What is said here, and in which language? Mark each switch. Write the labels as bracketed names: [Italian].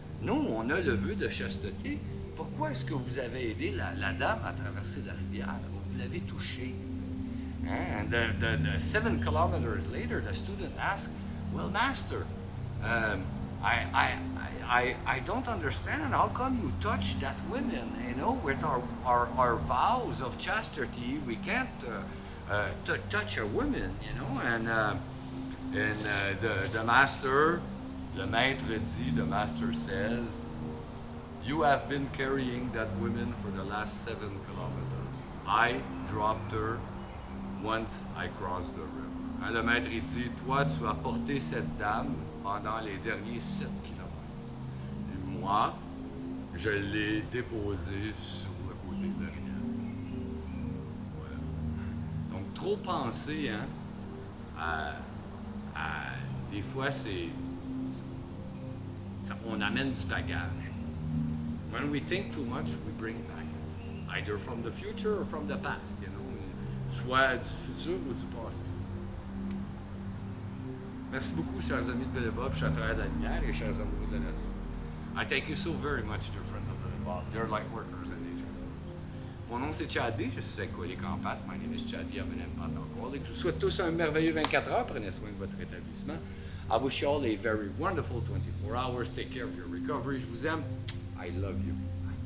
[French] Nous, on a le vœu de chasteté. Pourquoi est-ce que vous avez aidé la dame à traverser la rivière? Vous l'avez touchée." [English] And the 7 kilometers later, the student asked, "Well, master, I don't understand. How come you touch that woman? You know, with our vows of chastity, we can't touch a woman, you know." And the master, [French] le maître dit, [English] the master says, "You have been carrying that woman for the last 7 kilometers. I dropped her once I crossed the river." [French] Hein, le maître il dit, "Toi, tu as porté cette dame pendant les derniers 7 kilomètres. Et moi, je l'ai déposée sur le côté de la rivière." Voilà. Donc, trop penser, hein, des fois, on amène du bagage. [English] When we think too much, we bring back, either from the future or from the past, you know. [French] Soit du futur ou du passé. Merci beaucoup, chers amis de Billy Bob, chers travailleurs de la lumière et chers amoureux de la nature. [English] I thank you so very much, dear friends of Billy Bob. You're like workers in nature. [French] Mon nom c'est Chad B, je suis alcoolique en pâte. [English] My name is Chad B, I'm an empath alcoholic. [French] Je vous souhaite tous un merveilleux 24 heures. Prenez soin de votre rétablissement. [English] I wish you all a very wonderful 24 hours. Take care of your recovery. [French] Je vous aime. [English] I love you.